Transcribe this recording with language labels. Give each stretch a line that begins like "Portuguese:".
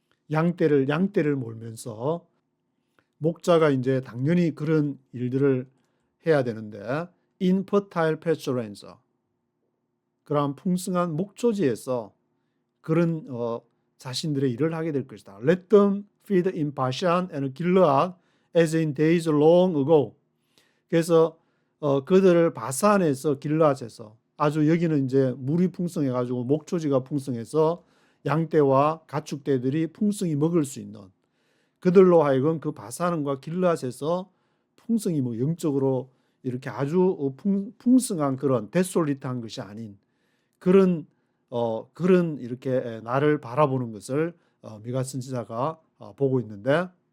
Korean: 양떼를 몰면서 목자가 이제 당연히 그런 일들을 해야 되는데
English: in fertile pastures,
Korean: 그러한 풍성한 목초지에서 그런 자신들의 일을 하게 될 것이다.
English: Let them feed in Bashan and Gilead as in days long ago.
Korean: 그래서 그들을 바산에서 길르앗에서 아주 여기는 이제 물이 풍성해가지고 목초지가 풍성해서 양떼와 가축떼들이 풍성히 먹을 수 있는 그들로 하여금 그 바산과 길르앗에서 풍성히 뭐 영적으로 이렇게 아주 풍성한 그런 데솔리트한 것이 아닌 그런 이렇게 나를 바라보는 것을 미가 선지자가 보고 있는데